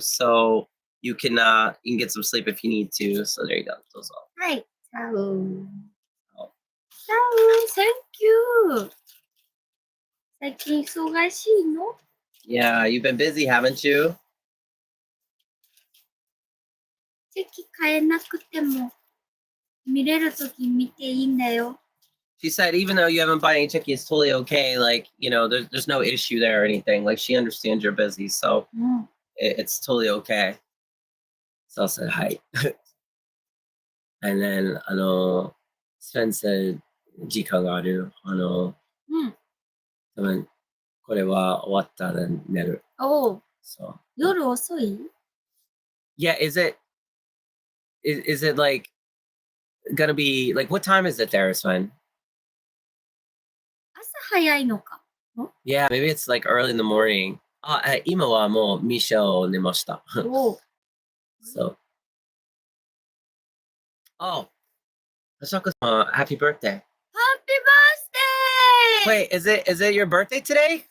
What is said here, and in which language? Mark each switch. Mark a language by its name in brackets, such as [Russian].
[English] So you can get some sleep if you need to. So there you go. Those all. [Japanese] はい。サウ。 Oh. [English] サウ、Thank you. [Japanese] 最近忙しいの？ [English] Yeah, you've been busy, haven't you? [Japanese] チェキ買えなくても見れるとき見ていいんだよ。 [English] She said, even though you haven't bought any Cheki, it's totally okay. Like, there's no issue there or anything. Like, she understands you're busy, so it's totally okay. So I said, hi. And then, Sven said, [Japanese] 時間がある。多分、これは終わったら寝る。おう。 [English] So, [Japanese] 夜遅い？ [English] yeah, is it like gonna be like, what time is it there, Sven? [Japanese] 朝早いのか。 [English] Yeah, maybe it's like early in the morning. [Japanese] 今はもうミシェを寝ました。おう。 [English] So, oh, Hoshako-sama, happy birthday. Happy birthday! Wait, is it your birthday today?